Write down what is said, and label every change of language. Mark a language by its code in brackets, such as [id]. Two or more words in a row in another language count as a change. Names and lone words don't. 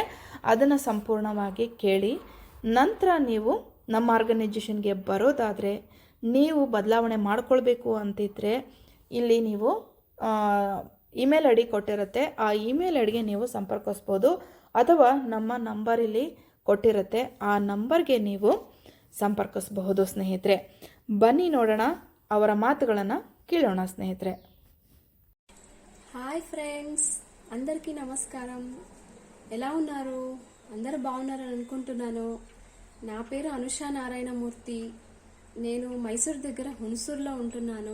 [kn] ಅದನ್ನು ಸಂಪೂರ್ಣವಾಗಿ ಕೇಳಿ ನಂತರ ನೀವು ನಮ್ಮ ಆರ್ಗನೈಜೇಷನ್ಗೆ ಬರೋದಾದರೆ ನೀವು ಬದಲಾವಣೆ ಮಾಡ್ಕೊಳ್ಬೇಕು ಅಂತಿದ್ರೆ ಇಲ್ಲಿ ನೀವು ಇಮೇಲ್ ಐ ಡಿ ಕೊಟ್ಟಿರುತ್ತೆ, ಆ ಇಮೇಲ್ ಐಡಿಗೆ ನೀವು ಸಂಪರ್ಕಿಸ್ಬೋದು, ಅಥವಾ ನಮ್ಮ ನಂಬರ್ ಇಲ್ಲಿ ಕೊಟ್ಟಿರುತ್ತೆ, ಆ ನಂಬರ್ಗೆ ನೀವು ಸಂಪರ್ಕಿಸಬಹುದು ಸ್ನೇಹಿತರೆ. ಬನ್ನಿ ನೋಡೋಣ, ಅವರ మాటಗಳನ್ನು ಕೇಳೋಣ స్నేహితురే. [te] హాయ్ ఫ్రెండ్స్, అందరికీ నమస్కారం. ఎలా ఉన్నారు? అందరూ బాగున్నారని అనుకుంటున్నాను. నా పేరు అనుష నారాయణమూర్తి. నేను మైసూర్ దగ్గర హున్సూర్లో ఉంటున్నాను.